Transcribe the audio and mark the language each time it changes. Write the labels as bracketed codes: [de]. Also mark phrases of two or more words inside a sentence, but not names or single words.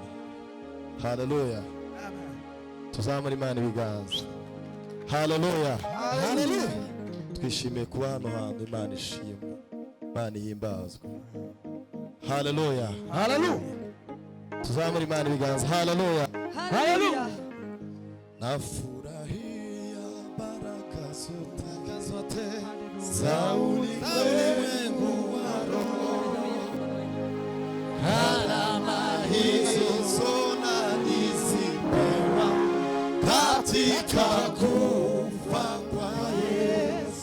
[rw] Hallelujah. Tuzamura Imana ibiganza. Hallelujah. Hallelujah. Twishimiye kuba hano hantu Imana ishimwe, Imana ihimbazwe. Hallelujah. Hallelujah. Tuzamura Imana ibiganza. Hallelujah. Hallelujah. [sw] Nafurahia baraka zote za ulimwengu wa roho, alama hizo nalizipewa katika kufa kwa Yesu.